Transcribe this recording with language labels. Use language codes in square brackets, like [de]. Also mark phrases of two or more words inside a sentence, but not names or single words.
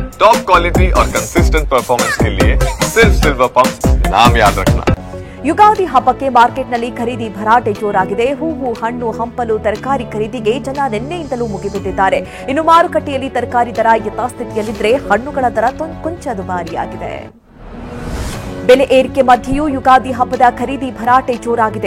[en] top quality [hi] और [en] consistent performance [hi] के लिए सिर्फ सिल्वर पंप नाम याद रखना। [kn] ಯುಗಾದಿ ಹಬ್ಬಕ್ಕೆ ಮಾರ್ಕೆಟ್ನಲ್ಲಿ ಖರೀದಿ ಭರಾಟೆ ಜೋರಾಗಿದೆ. ಹೂವು, ಹಣ್ಣು, ಹಂಪಲು, ತರಕಾರಿ ಖರೀದಿಗೆ ಜನ ನಿನ್ನೆಯಿಂದಲೂ ಮುಗಿಬಿದ್ದಿದ್ದಾರೆ. ಇನ್ನು ಮಾರುಕಟ್ಟೆಯಲ್ಲಿ ತರಕಾರಿ ದರ ಯಥಾಸ್ಥಿತಿಯಲ್ಲಿದ್ದರೆ ಹಣ್ಣುಗಳ ದರ ಕೊಂಚ ದುಬಾರಿಯಾಗಿದೆ. ಬೆಲೆ ಏರಿಕೆ ಮಧ್ಯೆಯೂ ಯುಗಾದಿ ಹಬ್ಬದ ಖರೀದಿ ಭರಾಟೆ ಜೋರಾಗಿದೆ.